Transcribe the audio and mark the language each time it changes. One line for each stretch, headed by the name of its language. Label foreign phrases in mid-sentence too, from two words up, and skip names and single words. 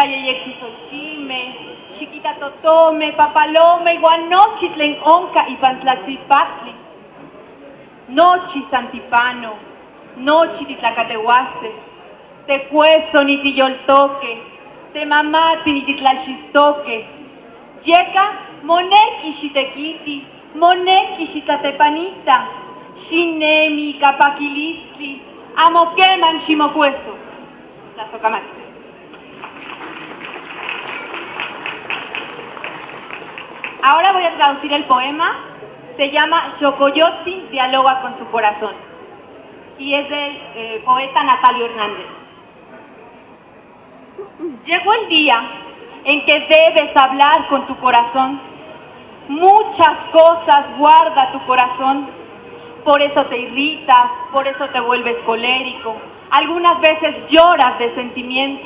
Nahuatl languages: Yeyexi Xochime, Chiquita Totome, Papalome, Guanochitlen Onca y Pantlatzipatli, Nochi Santipano, Nochi Titlacatehuase, Tecueso ni Tiyoltoque, Temamati ni Titlalchistoque, Yeka Moneki Xitequiti, Moneki Xitatepanita, Xinemi Capaquilistli, Amoqueman Ximocueso, Tlazocamati.
Spanish: Ahora voy a traducir el poema, se llama Xocoyotzin dialoga con su corazón y es del poeta Natalio Hernández. Llegó el día en que debes hablar con tu corazón, muchas cosas guarda tu corazón, por eso te irritas, por eso te vuelves colérico, algunas veces lloras de sentimiento.